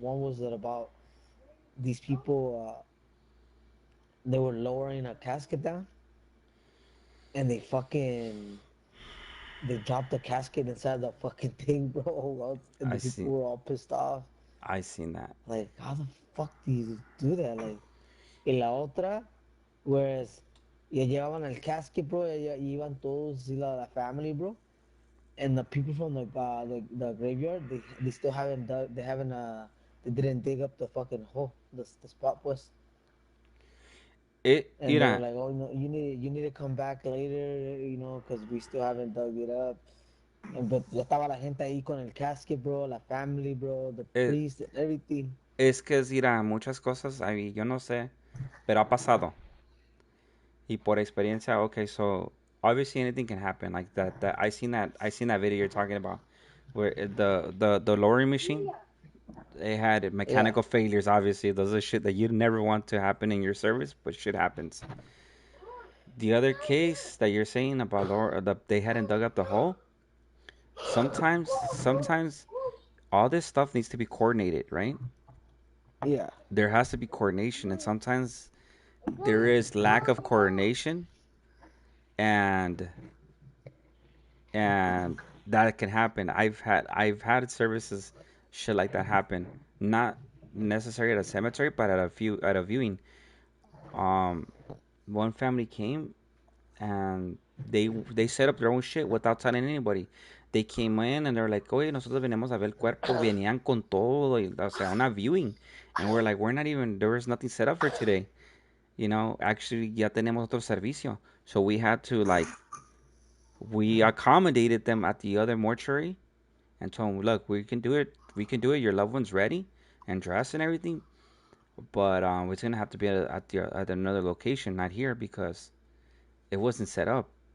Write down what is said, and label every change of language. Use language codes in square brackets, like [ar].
[en] One was that about these people. They were lowering a casket down, and they dropped the casket inside the fucking thing, bro. And I the people were all pissed off. I seen that. Like, how the fuck do you do that? [es] Like, y la otra, whereas ya llevaban el casket, bro. Ya iban todos, y la family, bro. [en] And the people from the graveyard, they still haven't dug. They didn't dig up the fucking hole, the spot was. And they were [es] Mira, [en] like, oh no, you need to come back later, because we still haven't dug it up. [es] And but ya estaba la gente ahí con el casket, bro, la family, bro, the eh, [en] priest and everything. [es] es que mira, muchas cosas, ahí, yo no sé, pero ha pasado. [en] Y por experiencia, okay, so obviously anything can happen like that. I seen that video you're talking about, where the lowering machine. They had mechanical failures, obviously. Those are shit that you'd never want to happen in your service, but shit happens. The other case that you're saying about they hadn't dug up the hole, sometimes all this stuff needs to be coordinated, right? Yeah. There has to be coordination, and sometimes there is lack of coordination, and and that can happen. I've had services shit like that happen. Not necessarily at a cemetery, but at a viewing. Um, one family came and they set up their own shit without telling anybody. [es] They came in and they're like, oye, nosotros venimos a ver el cuerpo, venían con todo, o sea, una viewing. [en] And we're like, there was nothing set up for today. [es] Actually, ya tenemos otro servicio. [en] So we accommodated them at the other mortuary and told them, look, we can do it. We can do it. Your loved one's ready and dressed and everything. But it's going to have to be at another location, not here, because it wasn't set up.